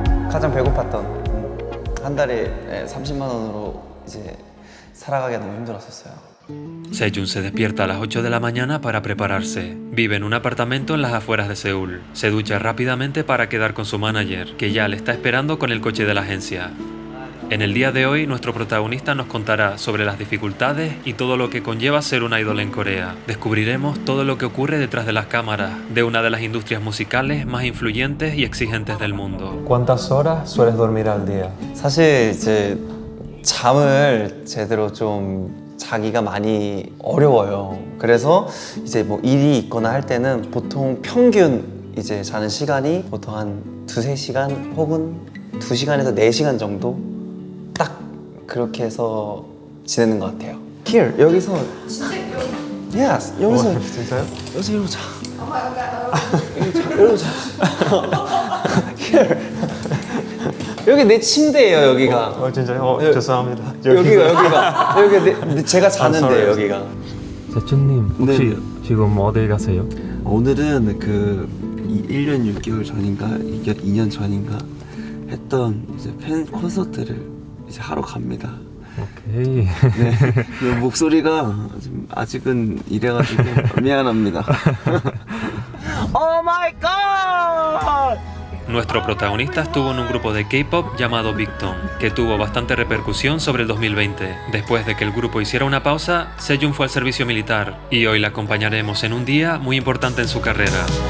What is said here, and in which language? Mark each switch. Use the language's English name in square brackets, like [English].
[Korean] 가장 배고팠던 한 달에 30만 원으로 이제 살아가기가 너무 힘들었었어요. [Spanish] Sejun se despierta a las 8 de la mañana para prepararse. Vive en un apartamento en las afueras de Seúl. Se ducha rápidamente para quedar con su manager, que ya le está esperando con el coche de la agencia. En el día de hoy, nuestro protagonista nos contará sobre las dificultades y todo lo que conlleva ser un idol en Corea. Descubriremos todo lo que ocurre detrás de las cámaras de una de las industrias musicales más influyentes y exigentes del mundo. ¿Cuántas horas sueles dormir al día? [Korean] 사실 이제 잠을 제대로 좀 자기가 많이 어려워요. 그래서 이제 뭐 일이 있거나 할 때는 보통 평균 이제 자는 시간이 보통 한 2-3시간 혹은 2시간에서 4시간 정도 딱 그렇게 해서 지내는 것 같아요. [English] Here, [Korean] 여기서 진짜 여기 [English] Yes, [Korean] 여기서 진짜요? 여기서 이러고 자. 아마 이러고 자. [English] Here. [Korean] 여기 내 침대예요, 여기가. 진짜요? 죄송합니다. 여기가 제가 자는데 [English] sorry. [Korean] 여기가. 세춘님 혹시 네. 지금 어디 가세요? 오늘은 그 1년 6개월 전인가 2년 전인가 했던 이제 팬 콘서트를 이제 하러 갑니다. 오케이. 네. 근데 목소리가 좀 아직은 이래가지고 미안합니다. [English] Oh my god! [Spanish] Nuestro protagonista estuvo en un grupo de K-pop llamado Big Bang, que tuvo bastante repercusión sobre el 2020. Después de que el grupo hiciera una pausa, Sejun fue al servicio militar y hoy la acompañaremos en un día muy importante en su carrera.